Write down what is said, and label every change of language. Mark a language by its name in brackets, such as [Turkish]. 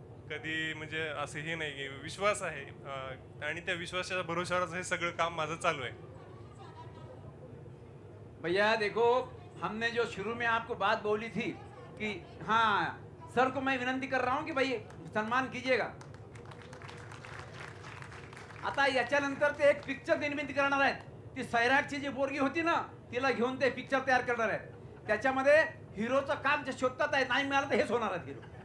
[Marathi] कधी म्हणजे असं हे नाही की विश्वास आहे आणि त्या विश्वासाच्या भरोशावरच हे सगळं काम माझं चालू आहे. [Hindi] भैया देखो, हमने जो शुरू में आपको बात बोली थी कि हाँ सर को मैं विनंती कर रहा हूं कि भाई सम्मान कीजिएगा. [Marathi] आता याच्यानंतर ते एक पिक्चर निर्मिती करणार आहेत. ती सैराटची जी पोरगी होती ना, तिला घेऊन ते पिक्चर तयार करणार आहेत. त्याच्यामध्ये हिरोचं काम जे शोधतात आहे, नाही मिळालं तर हेच होणार आहेत हिरो.